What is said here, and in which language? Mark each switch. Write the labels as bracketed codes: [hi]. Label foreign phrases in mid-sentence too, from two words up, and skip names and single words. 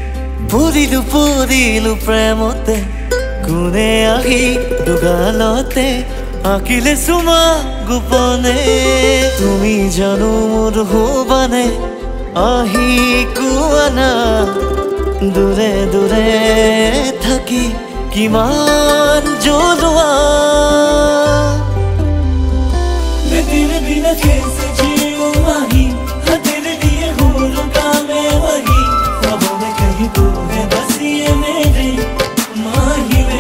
[as] পৰিলো প্ৰেমতে কোনে আহি দুগালতে আঁকিলে চুমা গোপনে তুমি জানো মোৰ হবানে আহি কোৱা না দূৰে দূৰে থাকি কিমান জ্বলোৱা [hi] तेरे बिना कैसे जीऊं माही तेरे लिए हूँ रुका मैं वही ख्वाबों में कहीं तू है बस ये मेरे माही